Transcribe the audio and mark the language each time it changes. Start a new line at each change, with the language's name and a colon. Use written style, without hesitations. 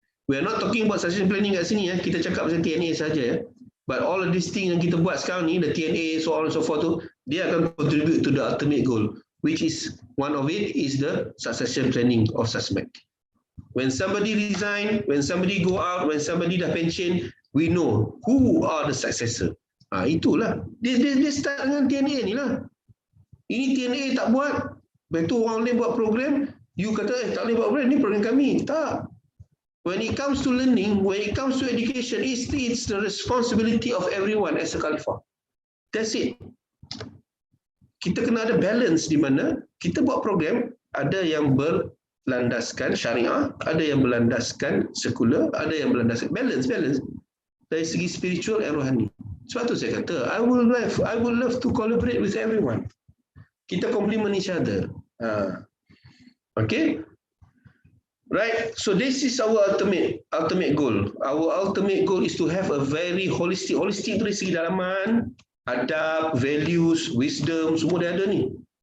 English: We are not talking about succession planning
Malay: kat sini kita cakap pasal TNA saja
English: but all of these things
Malay: yang kita buat sekarang ni,
English: the TNA, so on and so forth
Malay: tu, dia akan
English: contribute to the ultimate goal, which is one of it is the succession planning of Susmed. When somebody resign, when somebody go out, when somebody dah pension, we know who are the successor.
Malay: Itulah. Dia start dengan TNA ni lah. Ini TNA tak buat, betul orang lain buat program, you kata tak boleh buat program, ni program kami. Tak.
English: When it comes to learning, when it comes to education, it's the responsibility of everyone as a khalifah. That's it.
Malay: Kita kena ada balance di mana kita buat program, ada yang berlandaskan syariah, ada yang berlandaskan sekular, ada yang berlandaskan balance dari segi spiritual and rohani. Sebab tu saya kata,
English: I would love to collaborate with everyone.
Malay: Kita
English: complement each other. Okay? Right? So this is our ultimate goal. Our ultimate goal is to have a very holistic
Malay: itu dari segi dalaman, adab,
English: values, wisdom, semua dia ada ni.